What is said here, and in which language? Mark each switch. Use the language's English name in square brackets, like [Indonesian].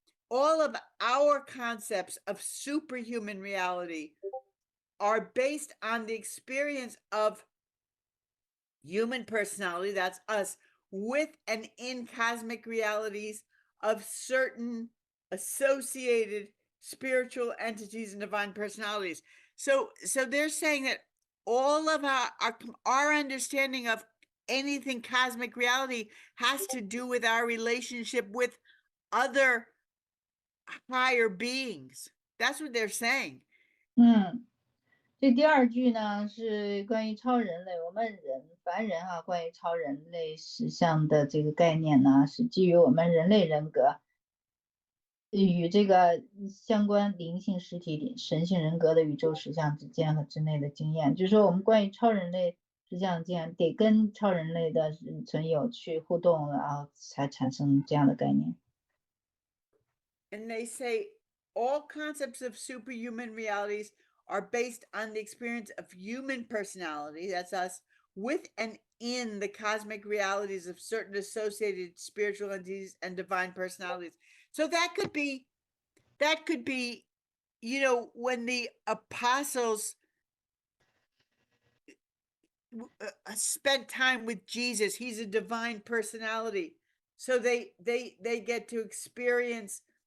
[English] All of our concepts of superhuman reality are based on the experience of human personality, that's us, with and in cosmic realities of certain associated spiritual entities and divine personalities. So they're saying that all of our understanding of anything cosmic reality has to do with our relationship with other higher beings. That's what they're saying. [Chinese] 这第二句呢是关于超人类，我们凡人关于超人类实相的这个概念呢，是基于我们人类人格与这个相关灵性实体神性人格的宇宙实相之间和之内的经验，就是说我们关于超人类实相经验得跟超人类的存有去互动，然后才产生这样的概念。 [English] And they say all concepts of superhuman realities are based on the experience of human personality, that's us, with and in the cosmic realities of certain associated spiritual entities and divine personalities. So that could be, you know, when the apostles spent time with Jesus, he's a divine personality. So they get to experience